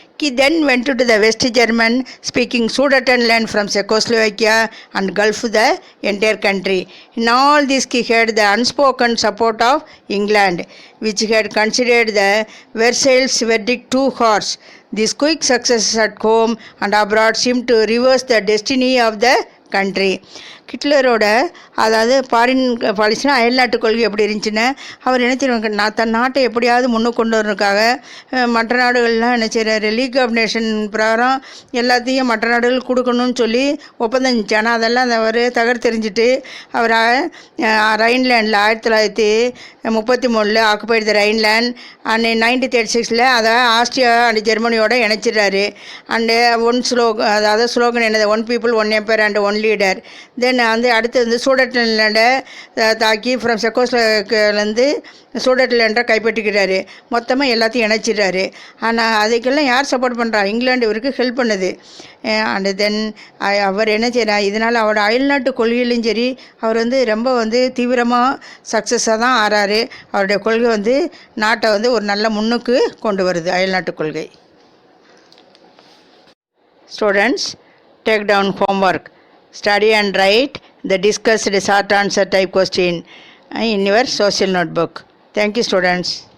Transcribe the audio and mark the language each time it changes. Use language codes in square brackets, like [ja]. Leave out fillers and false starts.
[en] He then went to the West German speaking Sudetenland from Czechoslovakia and gulfed the entire country. In all this he had the unspoken support of England, which had considered the Versailles verdict too harsh. These quick successes at home and abroad seemed to reverse the destiny of the country. [ta] ஹிட்லரோட அதாவது foreign பாலிசினா அயல்நாட்டு கொள்கை எப்படி இருந்துச்சுன்னா, அவர் என்ன செய்வாங்க, தன் நாட்டை எப்படியாவது முன்னுக்கு கொண்டு வரதுக்காக மற்ற நாடுகள்லாம் என்ன செய்கிறாரு, லீக் ஆஃப் நேஷன் பிரகாரம் எல்லாத்தையும் மற்ற நாடுகள் கொடுக்கணும்னு சொல்லி ஒப்பந்தம் இருந்துச்சு. ஆனால் அதெல்லாம் அவர் தகர்த்தெறிஞ்சிட்டு அவர் ரைன்லேண்டில் 1933 [en] occupied the Rhineland [ta] அண்ட் 1936 அதை ஆஸ்திரியா அண்ட் ஜெர்மனியோட இணைச்சிடுறாரு. அண்டு அதாவது ஸ்லோகன் என்னது, [en] One people one empire and one leader. [ta] தென் வந்து அடுத்து வந்து சூடட்லாண்டை தாக்கி ஃப்ரம் செக்கோஸ்லோவேக்கியாவிலேருந்து சூடட்லாண்டை கைப்பற்றிக்கிறாரு. மொத்தமாக எல்லாத்தையும் இணைச்சிடுறாரு. ஆனால் அதுக்கெல்லாம் யார் சப்போர்ட் பண்ணுறா, இங்கிலாந்து இவருக்கு ஹெல்ப் பண்ணுது. அண்டு தென் அவர் என்ன செய்கிறார், இதனால் அவரோட அயல்நாட்டு கொள்கையிலும் சரி அவர் வந்து ரொம்ப வந்து தீவிரமாக சக்ஸஸாக தான் ஆறாரு. அவருடைய கொள்கை வந்து நாட்டை வந்து ஒரு நல்ல முன்னுக்கு கொண்டு வருது, அயல்நாட்டு கொள்கை. [en] Students, take down homework. Study and write the discussed short answer type question in your social notebook. Thank you, students.